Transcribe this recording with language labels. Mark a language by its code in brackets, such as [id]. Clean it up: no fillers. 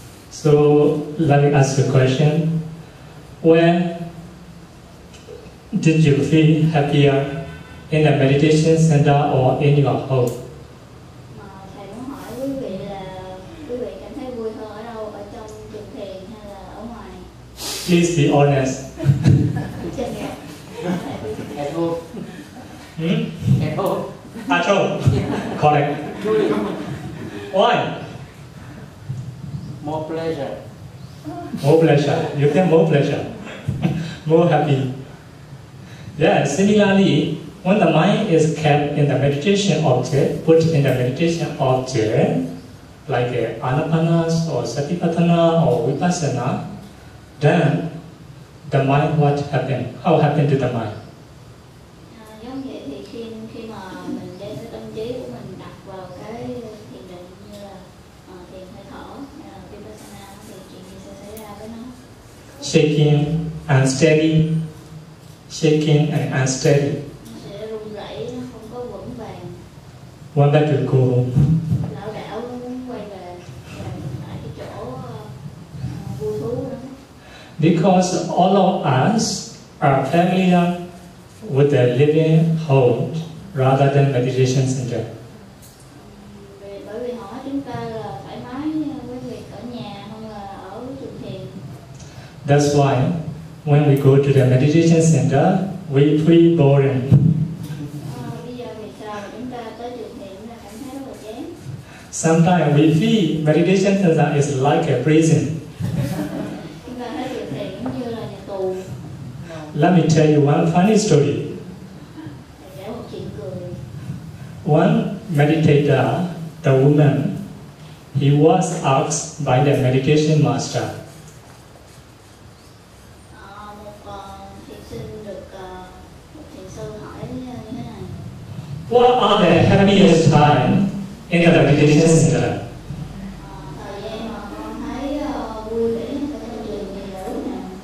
[en] So let me ask you a question. When did you feel happier, in the meditation center or in your home? [vi] Thầy muốn hỏi quý vị là quý vị cảm thấy vui hơn ở đâu, ở trong chùa thiền hay là ở ngoài? [en] Please be honest. At home. At home. At home. Correct. Why? More pleasure. More pleasure. You get more pleasure. More happy. Yeah, similarly, when the mind is kept in the meditation object, put in the meditation object, like anapanas or satipatthana or vipassana, then the mind, what happened? How happened to the mind? [vi] Giống vậy thì khi mà mình đem cái tâm trí của mình đặt vào cái thiền định như là thiền hơi thở hay là vipassana thì chuyện gì sẽ xảy ra với nó? [en] Shaking, unsteady, shaking and unsteady. [vi] Nó sẽ run rẩy, nó không có vững vàng. [en] Want back to go home. [vi] Lão đảo muốn quay về lại cái chỗ vui thú đó. [en] Because all of us are familiar with the living home rather than meditation center. [vi] Bởi vì họ chúng ta là thoải mái với việc ở nhà hơn là ở chùa thiền. [en] That's why when we go to the meditation center, we feel boring. [vi] Bây giờ vì sao chúng ta tới chùa thiền là cảm thấy rất là chán. [en] Sometimes we feel meditation center is like a prison. [vi] Chúng ta thấy chùa thiền giống như là nhà tù. [en] Let me tell you one funny story. [vi] Kể một chuyện cười. [en] One meditator, the woman, he was asked by the meditation master, [vi] Một thiền sinh được một thiền sư hỏi như thế này. [en] what are the happiest time in the meditation center? [vi] Thời gian mà con thấy vui vẻ nhất ở trong trường thì là lúc nào?